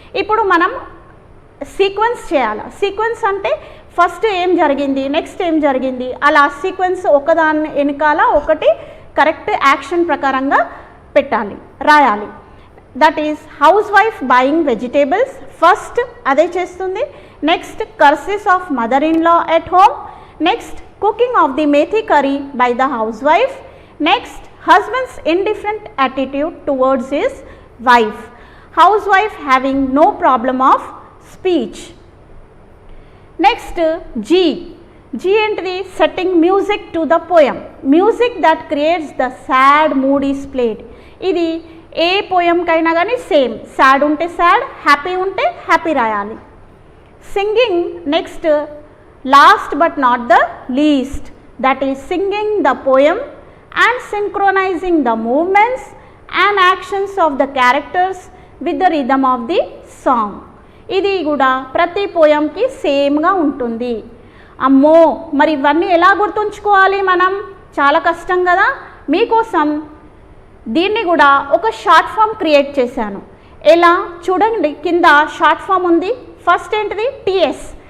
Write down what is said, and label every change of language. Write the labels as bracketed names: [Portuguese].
[Telugu] ఇప్పుడు మనం సీక్వెన్స్ చేయాలి. సీక్వెన్స్ అంటే ఫస్ట్ ఏం జరిగింది, నెక్స్ట్ ఏం జరిగింది, అలా సీక్వెన్స్ ఒకదాని వెనకాల ఒకటి కరెక్ట్ యాక్షన్ ప్రకారంగా పెట్టాలి, రాయాలి. [English] that is housewife buying vegetables, [Telugu] first అదే చేస్తుంది. [English] Next, curses of mother in law at home. Next, cooking of the methi curry by the housewife. Next, husband's indifferent attitude towards his wife. Housewife having no problem of speech. Next, G. G entry, setting music to the poem. Music that creates the sad mood is played. [Telugu] ఇది ఏ poem కైనా కానీ same. Sad ఉంటే sad, happy ఉంటే happy రాయాలి. Singing. [English] Next, last but not the least, that is singing the poem and synchronizing the movements and actions of the characters with the rhythm of the song. [Telugu] ఇది కూడా ప్రతి పోయంకి సేమ్గా ఉంటుంది. అమ్మో, మరి ఇవన్నీ ఎలా గుర్తుంచుకోవాలి మనం? చాలా కష్టం కదా. మీకోసం దీన్ని కూడా ఒక షార్ట్ ఫామ్ క్రియేట్ చేశాను. ఎలా చూడండి, కింద షార్ట్ ఫామ్ ఉంది. ఫస్ట్ ఏంటిది? టిఎస్.